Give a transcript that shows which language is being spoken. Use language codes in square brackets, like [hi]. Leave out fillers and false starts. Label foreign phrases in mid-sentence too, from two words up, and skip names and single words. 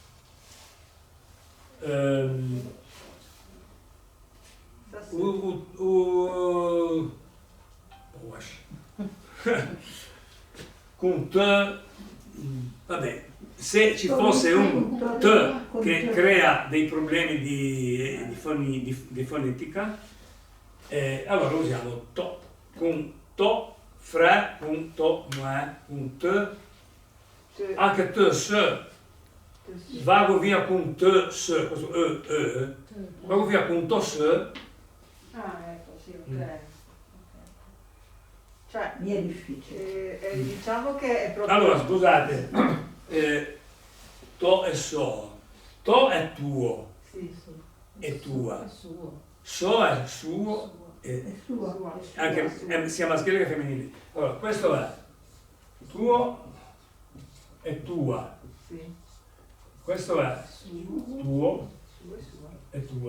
[it] Con te, vabbè, se ci fosse un te che crea dei problemi di fonetica, allora usiamo to, con to, fre, con to, ma, con te, anche te, se, vado via con te, se, vado via con to, se. Ah, ecco, sì, ok. Cioè, Mi è difficile. diciamo che è proprio... Allora, scusate, to e so. To è tuo, Sì, è tua. È suo. So è suo, È e sua. anche sia maschile che femminile. Allora, questo è tuo e tua. sì. Questo è tuo e tua.